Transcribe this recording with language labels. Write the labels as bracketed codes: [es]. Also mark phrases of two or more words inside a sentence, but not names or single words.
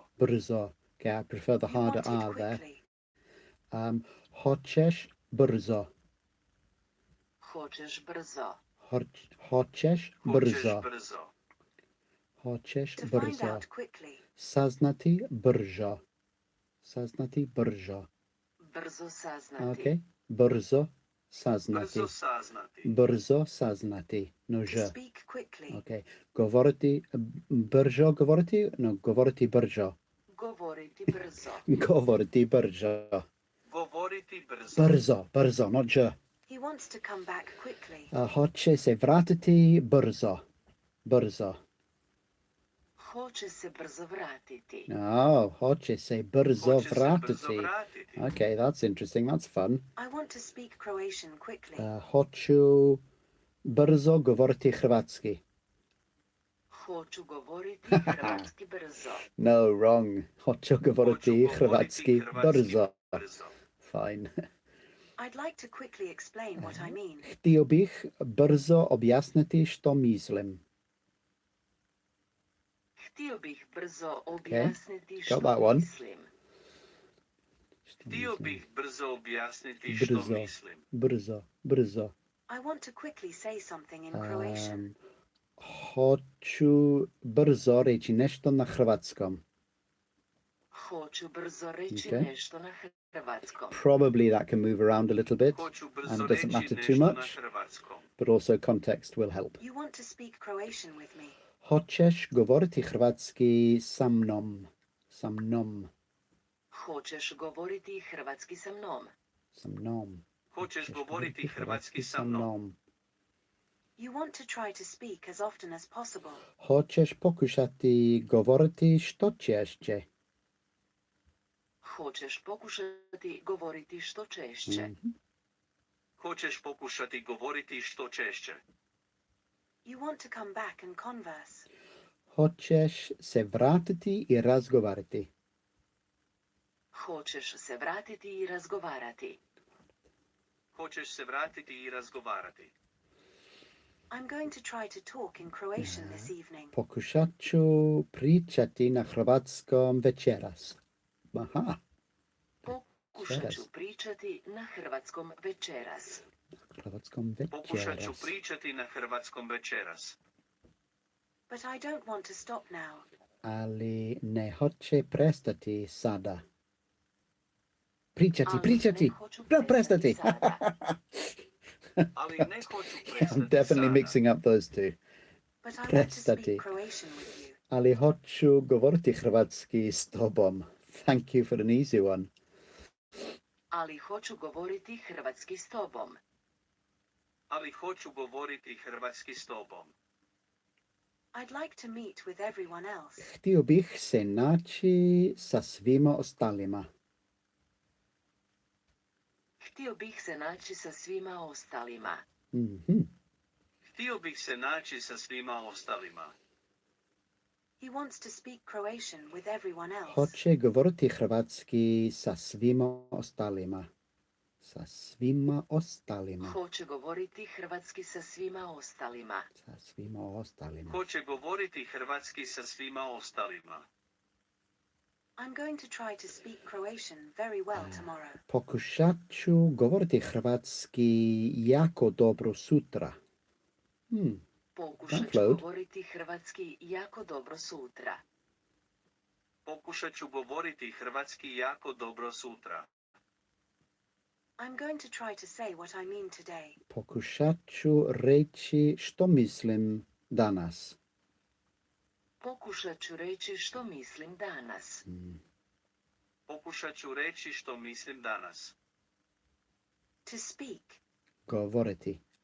[en] Brzo. Okay, I prefer the You harder want it R there. quickly. [hr] Hoćeš brzo. Hoćeš brzo. Hoćeš Hoćeš brzo. brzo. Hoćeš [en] To find [hr] brzo. [en] out quickly. [hr] Saznati brzo. Saznati brzo. Brzo saznati. Okay. Brzo saznati. Brzo saznati. Brzo saznati. No [en] To ž. speak quickly. Okay. [hr] Govoriti brzo govoriti? No, govoriti brzo. Govoriti brzo. Govoriti brzo. Govoriti brzo. Brzo, [en] not ž. He wants to come back quickly. [hr] Hoće se vratiti brzo. Brzo. Hoće se brzo vratiti. Oh, hoće se brzo Hoće se brzo vratiti. vratiti. [en] Okay, that's interesting. That's fun. I want to speak Croatian quickly. [hr] Hoću brzo govoriti hrvatski. Hoću govoriti hrvatski brzo. [en] No, wrong. [hr] Hoću govoriti hrvatski brzo. brzo. [en] Fine. I'd like to quickly explain what I mean. [hr] Htio bih brzo objasniti što mislim. Htio bih brzo objasniti [en] got [hr] što [en] that one. [hr] mislim. Htio bih brzo objasniti što Brzo. mislim. Brzo. [en] I want to quickly say something in Croatian. [hr] Hoću brzo reći nešto na hrvatskom. Hoću brzo reći [en] Okay. [hr] nešto na hrvatskom. [en] Probably that can move around a little bit, [hr] Hoću [en] and [hr] brzo [en] it [hr] reći [en] doesn't matter [hr] nešto [en] too [hr] na [en] much, [hr] hrvatskom. [en] but also context will help. You want to speak Croatian with me. [hr] Hoćeš govoriti hrvatski sa mnom? Sa mnom. Hoćeš govoriti hrvatski sa mnom. Sa mnom. Hoćeš govoriti hrvatski sa mnom. [en] You want to try to speak as often as possible. [hr] Hoćeš pokušati govoriti što češće? Hoćeš pokušati govoriti što češće. Hoćeš pokušati govoriti što češće. [en] You want to come back and converse. [hr] Hoćeš se vratiti i razgovarati? Hoćeš se vratiti i razgovarati. Hoćeš se vratiti i razgovarati. [en] I'm going to try to talk in Croatian this evening. [hr] Pokušat ću pričati na hrvatskom večeras. Aha. Pokušat ću pričati na hrvatskom večeras. Hrvatskom Pokušat ću večeras. pričati na hrvatskom večeras. [en] But I don't want to stop now. [hr] Ali ne hoće prestati sada. Ali Pričati. ne hoću Prestati. sada. Ali ne hoću prestati [en] I'm definitely [hr] sada. [en] mixing up those two. But I want to [hr] Prestati. [en] speak Croatian with you. [hr] Ali hoću govoriti hrvatski s tobom. [en] Thank you for an easy one. [hr] Ali hoću govoriti hrvatski s tobom. Ali hoću govoriti hrvatski s tobom. [en] I'd like to meet with everyone else. [hr] Htio bih se naći sa svima ostalima. Htio bih se naći sa svima ostalima. Mhm. Htio bih se naći sa svima ostalima. [en] He wants to speak Croatian with everyone else. [hr] Hoće govoriti hrvatski sa svima ostalima. Sa svima ostalima. Hoće govoriti hrvatski sa svima ostalima. Sa svima ostalima. Hoće govoriti hrvatski sa svima ostalima. [en] I'm going to try to speak Croatian very well tomorrow. [hr] Pokušat ću govoriti hrvatski jako dobro sutra. Pokušat ću [en] Download. [hr] govoriti hrvatski jako dobro sutra. Pokušat ću govoriti hrvatski jako dobro sutra. I'm going to try to say what I mean today. Pokušat ću reći što mislim danas. Pokušat ću reći što mislim danas. Pokušat ću reći što mislim danas. [en] To speak. [hr] Govoriti.